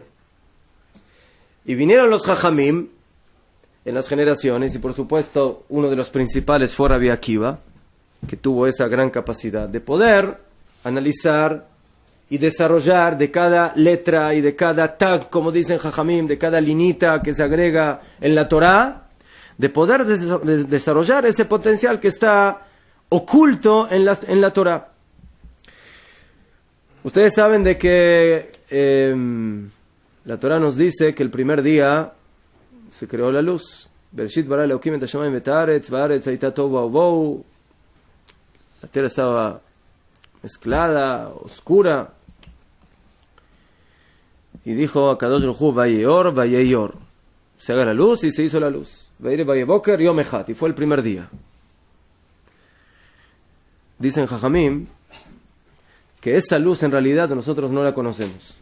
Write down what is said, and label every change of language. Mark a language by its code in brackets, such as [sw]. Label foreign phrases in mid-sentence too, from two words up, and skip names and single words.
[es] Y vinieron los Jajamim en las generaciones, y por supuesto uno de los principales fue Rabbi Akiva, que tuvo esa gran capacidad de poder analizar y desarrollar de cada letra y de cada tag, como dicen Jajamim, de cada linita que se agrega en la Torah, de poder desarrollar ese potencial que está oculto en la Torah. Ustedes saben de que la Torah nos dice que el primer día se creó la luz. [he] בראשית ברא אלוקים את השמים ואת הארץ, והארץ היתה תהו ובהו. [es] La tierra estaba mezclada, oscura. Y dijo a [he] קדוש ברוך הוא, ויאור, ויהי אור. [es] Se haga la luz y se hizo la luz. [he] ויהי ערב ויהי בוקר, יום אחד. [es] Y fue el primer día. Dicen Jajamim que esa luz en realidad nosotros no la conocemos.